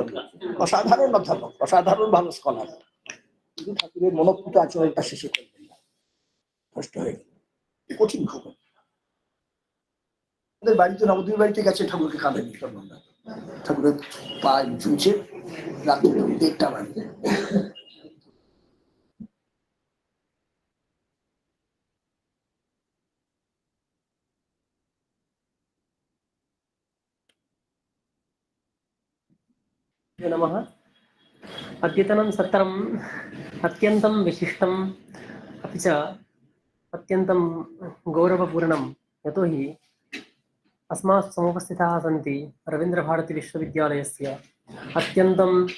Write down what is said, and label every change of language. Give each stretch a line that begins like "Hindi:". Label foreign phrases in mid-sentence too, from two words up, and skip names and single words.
Bangla: অসাধারণ অধ্যাপক, অসাধারণ ভালো স্কলার, কিন্তু ঠাকুরের মনোপুত আচরণটা শেষে করবেন না, কষ্ট হয়ে গেল। কঠিন খবর। আমাদের বাড়িতে নবদ্বীপ বাড়িতে গেছে, ঠাকুরকে কাঁদেনি সর্বদা, ঠাকুরের পা ঝুলছে, রাত্রি 1টা বাজে।
Sanskrit: नमः। अद्यतनं सत्रम् अत्यन्तं विशिष्टम् अपि च अत्यन्तं गौरवपूर्णं, यतोहि अस्मासु समुपस्थिताः सन्ति रवीन्द्रभारतीविश्वविद्यालयस्य अत्यन्तं